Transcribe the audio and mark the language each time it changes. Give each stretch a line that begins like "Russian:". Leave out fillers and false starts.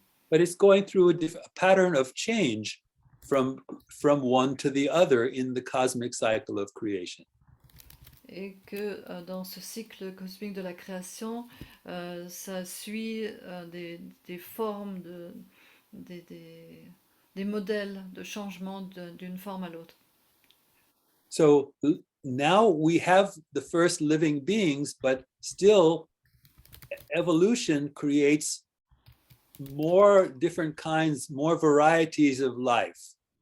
English: But it's going through a pattern of change from one to the other in the cosmic cycle of creation.
French: Et que dans ce cycle cosmique de la création, ça suit des formes, des modèles de changement d'une forme à l'autre.
English: So now we have the first living beings, but still evolution creates more different kinds, more varieties of life.